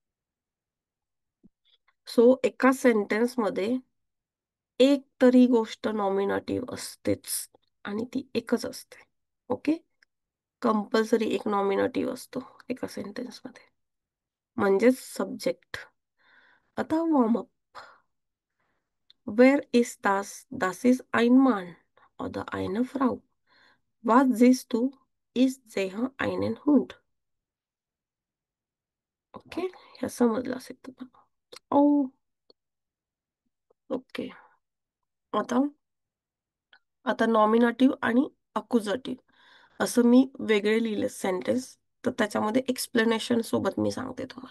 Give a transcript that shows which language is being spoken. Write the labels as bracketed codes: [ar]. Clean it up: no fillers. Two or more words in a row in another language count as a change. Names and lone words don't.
[mr] सो एका सेंटेन्स मध्ये एक तरी गोष्ट नॉमिनेटिव्ह असतेच आणि ती एकच असते. ओके. कंपल्सरी एक नॉमिनेटिव्ह असतो एका सेंटेन्स मध्ये, म्हणजेच सब्जेक्ट. आता [en] warm-up. where is [mr] das? [de] Das ist ein Mann oder eine Frau. Was siehst du? Ich sehe einen Hund. [mr] ओके. हे समजलं असेल तुम्हाला. ओ. ओके. आता आता नॉमिनेटिव्ह आणि अक्युजाटिव्ह असं मी वेगळे लिहिले सेंटेन्स, तर त्याच्यामध्ये एक्सप्लेनेशन सोबत मी सांगते तुम्हाला.